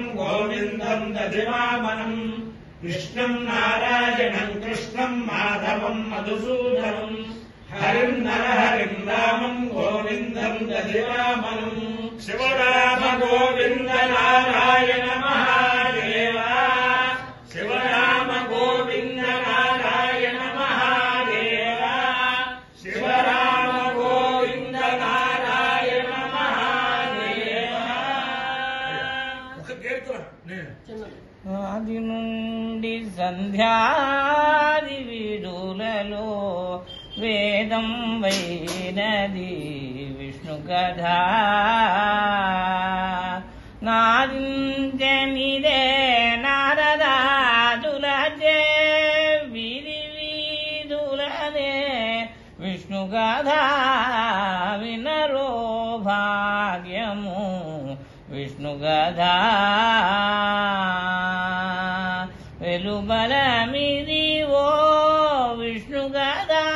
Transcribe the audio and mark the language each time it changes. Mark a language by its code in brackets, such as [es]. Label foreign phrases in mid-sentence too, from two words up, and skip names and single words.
[sa] गोविन्दं दधिवामनं विष्णुं नारायणं कृष्णं माधवं मधुसूदनं हरिं नरहरिं रामं गोविन्दं दधिवामनं शिवराम गोविन्द नारायण महादेव शिवराम गोविन्द नारायण महादेव शिवराम गोविन्द नारायण महादेव [te] ఆది నుండి సంధ్యాది విడులలో వేదం వైనది విష్ణు కథ నాదించనిదే నారదాదులచే వీధి వీధులనే విష్ణు కథ వినరో భాగ్యము విష్ణు కథ వెలుబలమిది ఓ విష్ణు కథ